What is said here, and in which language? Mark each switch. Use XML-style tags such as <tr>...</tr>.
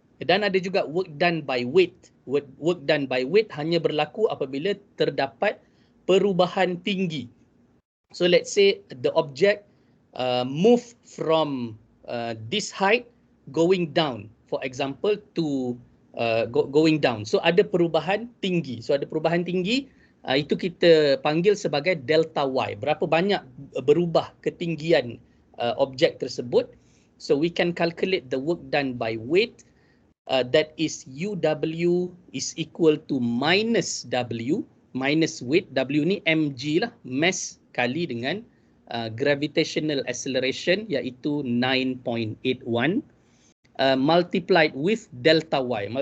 <ms>Dan ada juga</ms> <en>work done by weight. Work done by weight</en> <ms>hanya berlaku apabila terdapat perubahan tinggi.</ms> <en>So let's say the object move from this height going down, for example, to going down.</en> <ms>So ada perubahan tinggi. So ada perubahan tinggi, itu kita panggil sebagai delta Y. Berapa banyak berubah ketinggian objek tersebut.</ms> <en>So we can calculate the work done by weight. That is UW is equal to minus W, minus weight.</en> <ms>W ni mg lah, mass kali dengan gravitational acceleration, iaitu 9.81,</ms> <en>multiplied with delta Y.</en>